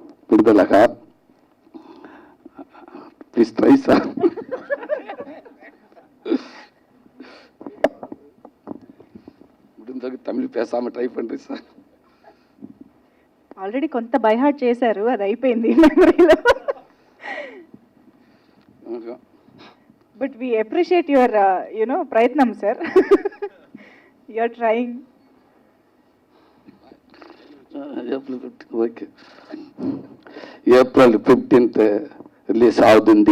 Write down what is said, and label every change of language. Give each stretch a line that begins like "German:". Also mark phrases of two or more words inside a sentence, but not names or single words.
English: విడుదలగా please try sir.
Tamil: முடிஞ்ச தமிழ் பேசாமல் ட்ரை பண்ணுறேன் సార్.
Telugu: ఆల్రెడీ కొంత
English: by heart
Telugu: చేశారు, అది అయిపోయింది మెమరీలో.
English: but we appreciate your ప్రయత్నం సార్. you're trying.
Telugu: ఓకే, ఏప్రిల్ 15th రిలీజ్ అవుతుంది.